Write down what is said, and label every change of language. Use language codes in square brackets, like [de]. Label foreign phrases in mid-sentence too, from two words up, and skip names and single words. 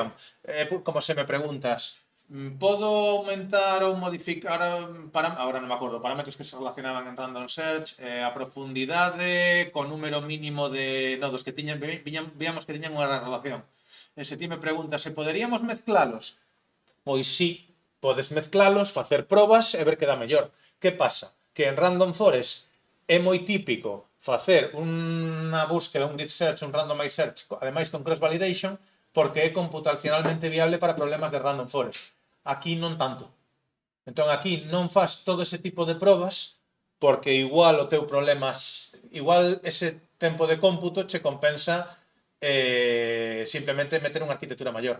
[gl] Como se me preguntas, podo aumentar ou modificar ahora non me acordo, parámetros que se relacionaban en [en] random search, [gl] a profundidade co número mínimo de nodos que víamos que tiñan unha relación. E se ti me preguntas se poderíamos mezclalos, pois sí, podes mezclalos, facer probas e ver que dá mellor. Que pasa? Que en [en] random forest [gl] é moi típico facer unha búsqueda, un [en] deep search, [gl] un [en] randomized search, [gl] ademais con [en] cross validation, [gl] porque é computacionalmente viable para problemas de [en] random forest. [gl] Aquí non tanto. Entón aquí non faz todo ese tipo de probas porque igual o teu problema, igual ese tempo de cómputo che compensa simplemente meter unha arquitectura maior.